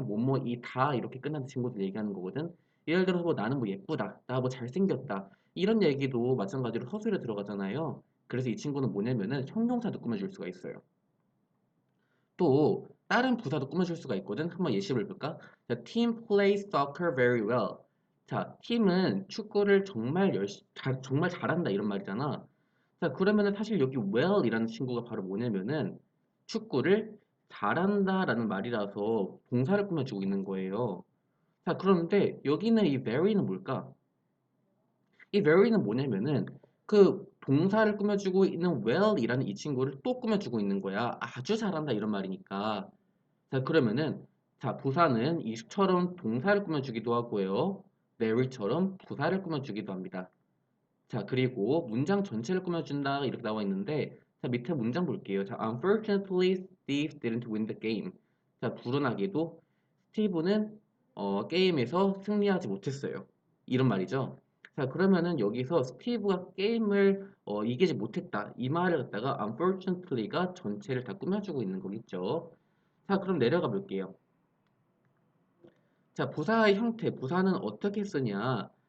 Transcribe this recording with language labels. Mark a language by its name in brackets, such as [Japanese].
[Korean] 뭐뭐, 이, 다, 이렇게 끝나는 친구들 얘기하는 거거든. 예를 들어서 뭐, 나는 뭐 예쁘다, 나 뭐 잘생겼다, 이런 얘기도 마찬가지로 서술에 들어가잖아요. 그래서 이 친구는 뭐냐면은, 형용사도 꾸며줄 수가 있어요. 또 다른 부사도 꾸며줄 수가 있거든. 한번 예시를 볼까? [English] 자, team plays soccer very well. [Korean] 자, 팀은 축구를 정말 잘한다 이런 말이잖아. 자, 그러면은 사실 여기 well이라는 친구가 바로 뭐냐면은 축구를 잘한다라는 말이라서 동사를 꾸며주고 있는 거예요. 자, 그런데 여기는 이 very는 뭘까? 이 very는 뭐냐면은 그 동사를 꾸며주고 있는 well이라는 이 친구를 또 꾸며주고 있는 거야. 아주 잘한다 이런 말이니까. 자, 그러면은, 자, 부사는 이처럼 동사를 꾸며주기도 하고요. very처럼 부사를 꾸며주기도 합니다. 자, 그리고 문장 전체를 꾸며준다 이렇게 나와 있는데, 자, 밑에 문장 볼게요. [English] 자, unfortunately, Steve didn't win the game. [Korean] 자, 불운하게도 스티브는 게임에서 승리하지 못했어요. 이런 말이죠. 자, 그러면은 여기서 스티브가 게임을 이기지 못했다. 이 말을 갖다가 unfortunately가 전체를 다 꾸며주고 있는 거겠죠. 자, 그럼 내려가 볼게요. 자, 부사의 형태, 부사는 어떻게 쓰냐?